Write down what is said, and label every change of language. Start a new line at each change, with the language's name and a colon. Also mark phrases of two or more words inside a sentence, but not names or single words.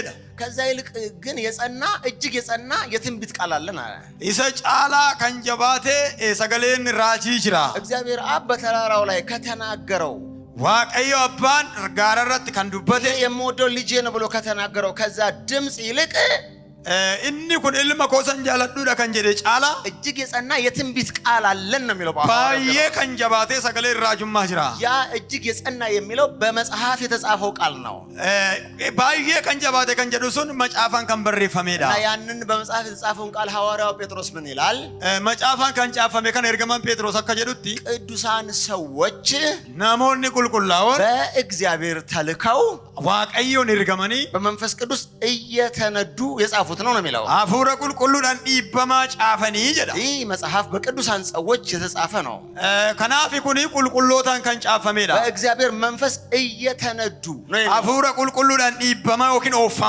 Amharic: ከዛ ይልቅ ግን የጸና እጅግ የጸና የትንቢት ቃል አለን አለ።
Oromo: Isa caalaa kan jabaate sagaleen raajii ni jira
Amharic: እግዚአብሔር አብ በተራራው ላይ ከተናገረው
Oromo: Waaqayyo abbaan gaara irratti kan dubbate
Amharic: የምወደው ልጄ ነው ብሎ ከተናገረው ከዛ ድምጽ ይልቅ
Oromo: inni kun ilma koosan jaaladhuudha kan jedhe caala
Amharic: እጅግ የጸና የትንቢት ቃል አለን ነው የሚለው
Oromo: baay'ee kan jabaatee sagalee raajummaa jira
Amharic: ያ እጅግ የጸና የሚለው በመጽሐፍ የተጻፈው ቃል ነው።
Oromo: baay'ee kan jabaate kan jedhu sun macaafaan kan barreeffameedha
Amharic: እና ያንን በመጽሐፍ የተጻፈውን ቃል ሐዋርያው ጴጥሮስ ምን ይላል?
Oromo: macaafaan kan caafame kan ergamaan ጴጥሮስ akka jedhutti
Amharic: ቅዱሳን ሰዎች
Oromo: namoonni qulqullaa'oon
Amharic: በእግዚአብሔር ተልከው
Oromo: waaqayyoon ergamanii
Amharic: በመንፈስ ቅዱስ እየተነዱ የጻፉት ነው የሚለው
Oromo: Afuura qulqulluudhaan dhiibamanii caafame jedha
Amharic: ይህ መጽሐፍ በቅዱሳን ሰዎች የተጻፈ ነው።
Oromo: Kanaafi kuni qulqullootaan kan caafameedha
Amharic: በእግዚአብሔር መንፈስ እየተነዱ ነው።
Oromo: Afuura qulqulluudhaan dhiibamanii waaqin oofama